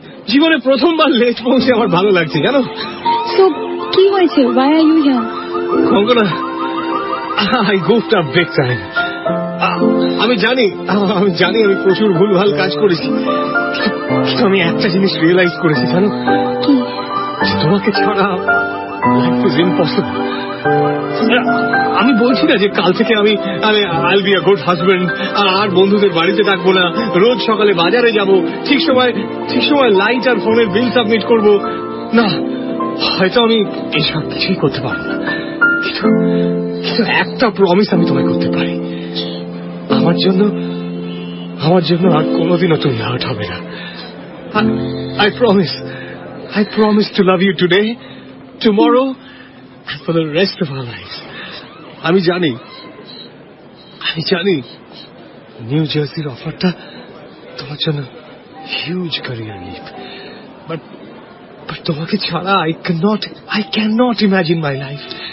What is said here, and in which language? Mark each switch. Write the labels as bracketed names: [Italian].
[Bangla] জীবনে প্রথমবার লেট পৌঁছে আমার ভালো লাগছে, জানো। তো কি হয়েছে? [English] Why are you here? Konkona, I goofed up big time. [Bangla] আমি জানি আমি প্রচুর ভুলভাল কাজ করেছি, কিন্তু আমি একটা জিনিস রিয়েলাইজ করেছি, জানো। তোমাকে ছাড়া লাইফ ইজ ইম্পসিবল। আমি বলছি না যে কাল থেকে আমি [English] I'll be a good husband, [Bangla] আর বন্ধুদের বাড়িতে থাকবো না, রোজ সকালে বাজারে যাব, ঠিক সময় লাইট আর ফোনের বিল সাবমিট করব না। হয়তো আমি এসব কিছুই করতে পারবো না, কিন্তু একটা প্রমিস আমি তোমায় করতে পারি, আমার জন্য আর কোনোদিনও তুমি হার্ট হবে না। [English] I promise to love you today, tomorrow, and for the rest of our lives. [Bangla] আমি জানি নিউ জার্সির অফারটা তোমার জন্য হিউজ ক্যারিয়ার লিপ, বাট তোমাকে ছাড়া [English] I cannot imagine my life.